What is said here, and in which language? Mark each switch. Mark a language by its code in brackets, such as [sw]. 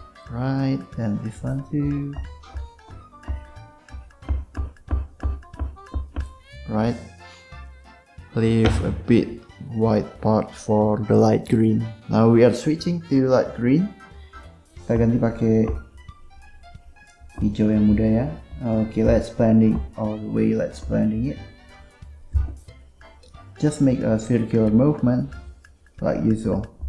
[en] Right, and this one too. Right, leave a bit white part for the light green. Now we are switching to light green. [id] Kita ganti pakai hijau yang muda ya. [en] Okay, let's blending all the way. Let's blending it. Just make a circular movement like usual.